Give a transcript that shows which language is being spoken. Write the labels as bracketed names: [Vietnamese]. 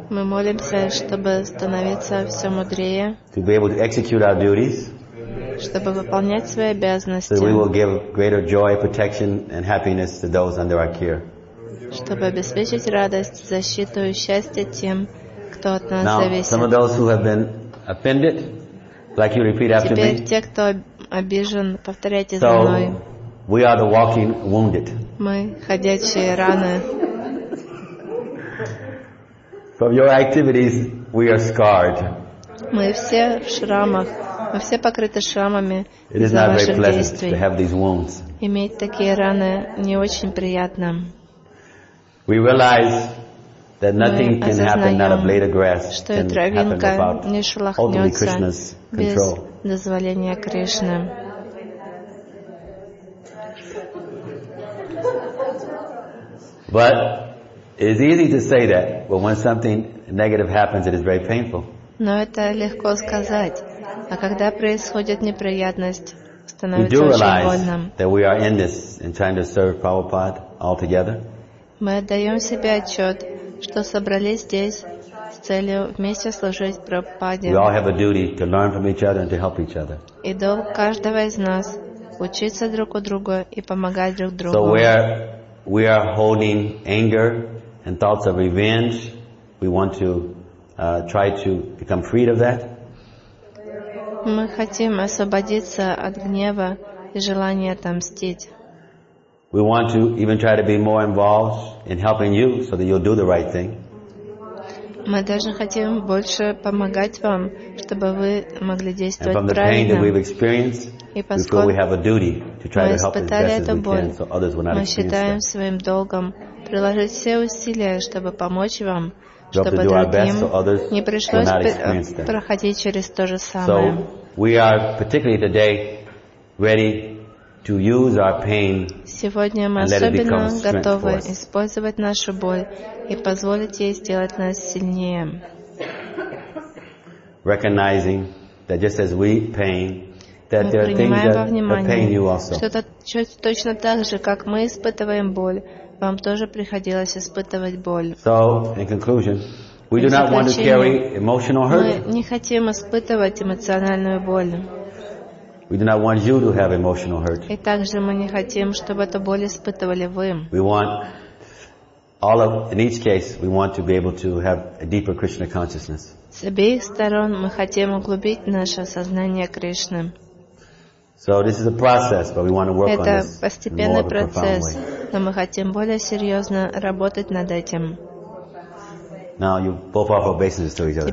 [Russian] Мы молимся, чтобы становиться все мудрее. [English] To be able to execute our duties. [Russian] Чтобы выполнять свои обязанности. [English] So we will give greater joy, protection, and happiness to those under our care. [Russian] Чтобы обеспечить радость, защиту и счастье тем, кто от нас зависит. [English] Now, some of those who have been offended, like you repeat after me. [Russian] Теперь те, кто обижен, повторяйте за мной. [English] We are the walking wounded. [Russian] Мы ходячие раны. [English] From your activities, we are scarred. [Russian] Мы все в шрамах. Мы все покрыты шрамами. [English] It is not very pleasant to have these wounds. [Russian] Иметь такие раны не очень приятно. [English] We realize that nothing can happen, not a blade of grass can happen without ultimately Krishna's control. [Russian] Без дозволения Кришны. [English] But it's easy to say that, but when something negative happens, it is very painful. [Russian] Но это легко сказать, а когда происходит неприятность, становится очень больно. Мы отдаем себе отчет, что собрались здесь с целью вместе служить Прабхупаде. И долг каждого из нас учиться друг у друга и помогать друг другу. [English] So we are holding anger and thoughts of revenge. We want to try to become freed of that. [Russian] Мы хотим освободиться от гнева и желания отомстить. [English] We want to even try to be more involved in helping you so that you'll do the right thing. [Russian] Мы даже хотим больше помогать вам, чтобы вы могли действовать правильно. [English] And from the pain that we've experienced, we feel we have a duty to try to help as best as we can, [Russian] боль, [English] so others will not experience that. [Russian] Мы считаем своим долгом приложить все усилия, чтобы помочь вам, чтобы другим не пришлось проходить через то же самое. [English] So we are particularly today ready to use our pain and let it become strength for us. Recognizing that just as we pain, that there are things that pain you also. [Russian] Точно так же, как мы испытываем боль, вам тоже приходилось испытывать боль. [English] So, in conclusion, we do not want to carry emotional hurt. [Russian] Мы не хотим испытывать эмоциональную боль. [English] We do not want you to have emotional hurt. [Russian] И также мы не хотим, чтобы эту боль испытывали вы. [English] We want all of, in each case, we want to be able to have a deeper Krishna consciousness. [Russian] С обеих сторон мы хотим углубить наше сознание Кришны. [English] So this is a process, but we want to work [Russian] это [English] on this [Russian] постепенный [English] in more of a [Russian] процесс, [English] profound way. [Russian] Но мы хотим более серьезно работать над этим. [English] Now you both offer obeisances to each other.